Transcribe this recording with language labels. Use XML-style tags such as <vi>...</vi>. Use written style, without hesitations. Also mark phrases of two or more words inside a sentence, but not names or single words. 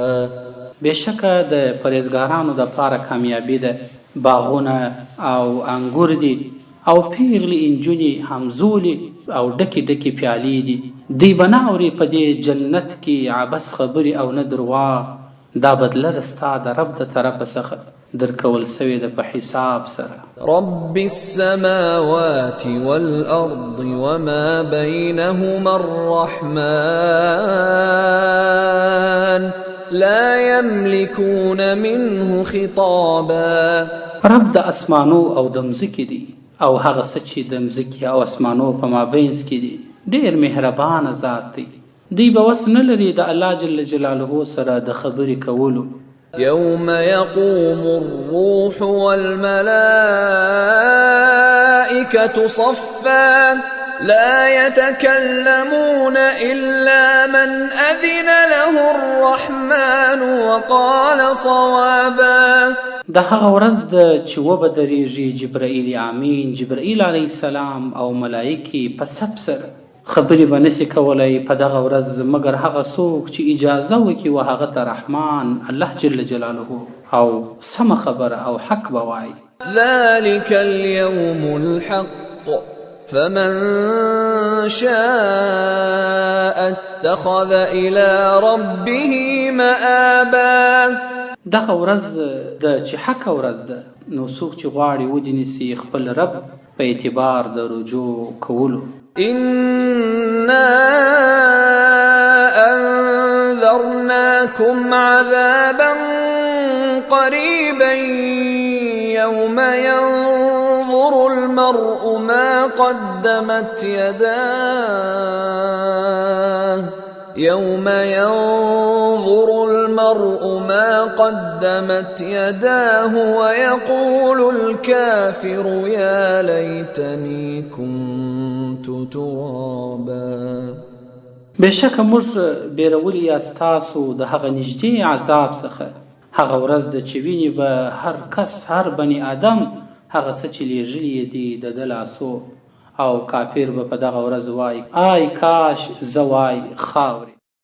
<ps>بېشکه د پرهیزګارانو د پاره کامیابي ده، باغونه او انګور دي او پیغلې انجونې همزولې او ډکې ډکې پیالې دي. دوی به نه اوري په دې جنت کې عبس خبرې او نه درواغ. دا بدله ده ستا د رب د طرفه څخه درکول سوې ده په حساب سره.</ps> <ar>رب السماوات والأرض وما بينهما الرحمن لا يملكون منه خطابا.</ar> <ps>رب د اسمانو او د مځکې دی او هغه څه چې د مځکې او اسمانو په مابینځ کې دي ډېر مهربانه ذات دی. دوی به وس نه لري د الله</ps> <ar>جل جلاله</ar> <ps>سره د خبرې کولو.</ps> <ar>يوم يقوم الروح والملائكة صفا لا يتكلمون إلا من أذن له الرحمن وقال صوابا.</ar> <ps>د هغه ورځ ده چې وبه درېږي جبرائیل امین، جبرائیل</ps> <ar>علیه السلام</ar> <ps>او ملایکې په صف سره. خبرې به نسي کولی په دغه ورځ مګر هغه څوک چې اجازه وکړي و هغه ته رحمان الله</ps> <ar>جل جلاله</ar> <ps>او سمه خبره او حق به وایي.</ps> <ar>ذلك اليوم الحق فمن شاء اتخذ إلى ربه مآبا.</ar> <ps>دغه ورځ ده چې حقه ورځ ده، نو څوک چې غواړي ودې نیسي خپل رب په اعتبار د رجوع کولو.</ps> <ar>إنا أنذرناكم عذابا قريبا يوم ينظر المرء ما قدمت يداه يوم ينظر المرء ما قدمت يداه ويقول الكافر يا ليتني كنت ترابا.</ar> <ps>بېشکه موږ بیرولي یاست تاسو د هغه نږدې عذاب څخه. هغه ورځ ده چې ویني به هر کس هر بني آدم هغه څه چې لیږلي یې دي د ده لاسو، او کافر به په دغه ورځ وایي آی کاش زه وای خاورې.</ps>